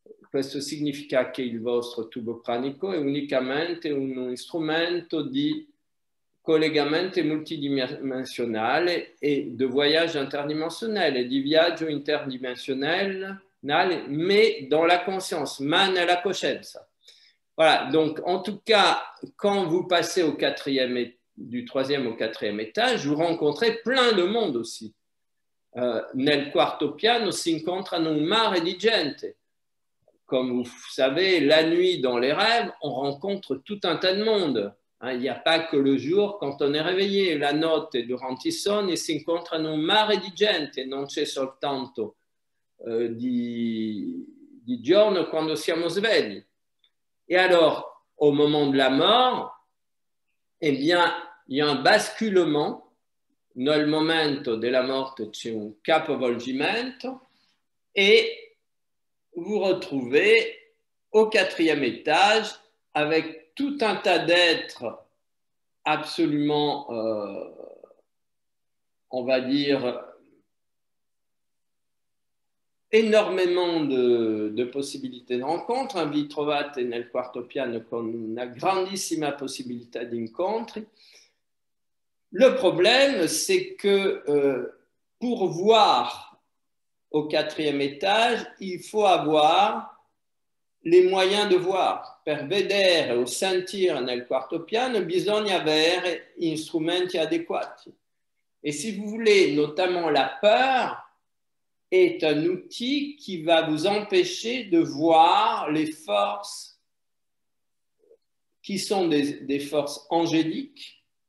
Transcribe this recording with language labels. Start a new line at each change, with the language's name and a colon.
Italian: Questo significa che il vostro tubo pranico è unicamente un strumento di collegamento multidimensionale e di voyage interdimensionnel e di viaggio interdimensionnel,
French: mais dans la conscience,
Italian: ma nella coscienza.
French: Voilà, donc en tout cas, quand vous passez du troisième au quatrième étage, vous rencontrez plein de monde aussi.
Italian: Nel quarto piano si incontrano un mare di gente.
French: Comme vous savez, la nuit dans les rêves, on rencontre tout un tas de monde. Il n'y a pas que le jour quand on est réveillé.
Italian: La notte durante i sogni si incontrano un mare di gente, non c'è soltanto di giorno quando siamo svegli.
French: Et alors, au moment de la mort, eh bien, il y a un basculement.
Italian: Nel momento della morte c'è un capovolgimento
French: et vous retrouvez au quatrième étage avec tout un tas d'êtres absolument, on va dire, énormément de possibilités de rencontre.
Italian: Vi trovate nel quarto piano con una grandissima possibilità di incontri.
French: Le problème, c'est que pour voir au quatrième étage, il faut avoir les moyens de voir.
Italian: Per vedere o sentire nel quarto piano, bisogna avere strumenti adequati.
French: Et si vous voulez, notamment la peur est un outil qui va vous empêcher de voir les forces qui sont des forces angéliques.